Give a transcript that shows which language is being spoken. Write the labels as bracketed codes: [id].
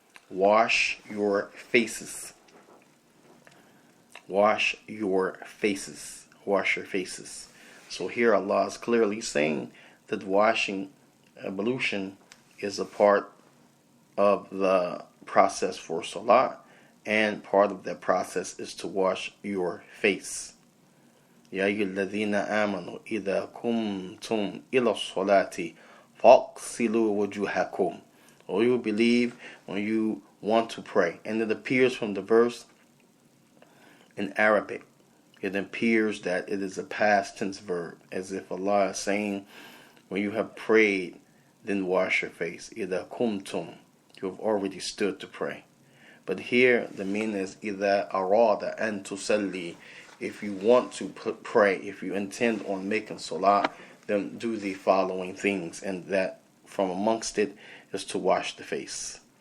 [en] Wash your faces. Wash your faces. Wash your faces. So here Allah is clearly saying that washing, ablution, is a part of the process for salah, and part of that process is to wash your face. [ar] يا أيها الذين آمنوا إذا قمتم إلى الصلاة فاغسلوا وجوهكم. [en] Or you believe when you want to pray. And it appears from the verse in Arabic, it appears that it is a past tense verb, as if Allah is saying, when you have prayed, then wash your face. [ar] إذا قمتم, [en] you have already stood to pray. But here the meaning is [ar] إذا أراد أن تصلي, [en] if you want to pray, if you intend on making salah, then do the following things, and that from amongst it is to wash the face.